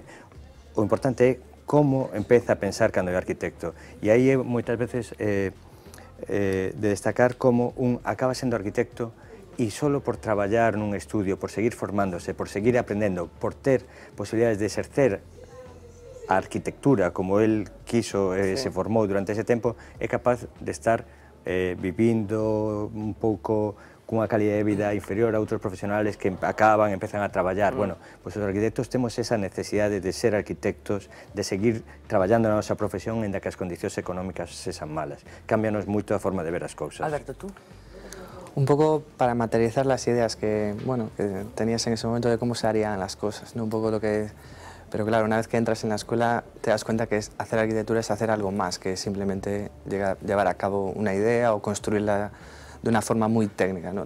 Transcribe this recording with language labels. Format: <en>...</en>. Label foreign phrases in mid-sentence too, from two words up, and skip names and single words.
<gl>O importante é como empeza a pensar cando é arquitecto, e aí é moitas veces de destacar como un acaba sendo arquitecto e solo por traballar nun estudio, por seguir formándose, por seguir aprendendo, por ter posibilidades de exercer a arquitectura como él quiso, se formou durante ese tempo, é capaz de estar vivindo un pouco cunha calidad de vida inferior a outros profesionales que empezan a traballar. Bueno, pois os arquitectos temos esa necesidade de ser arquitectos, de seguir traballando na nosa profesión, en que as condicións económicas sean malas. Cámbianos moito a forma de ver as cousas. Alberto,</gl> <es>tú? Un poco para materializar las ideas que tenías en ese momento de cómo se harían las cosas, ¿no? Un poco lo que... Pero claro, una vez que entras en la escuela te das cuenta que hacer arquitectura es hacer algo más que simplemente llevar a cabo una idea o construirla de una forma muy técnica, ¿no?</es>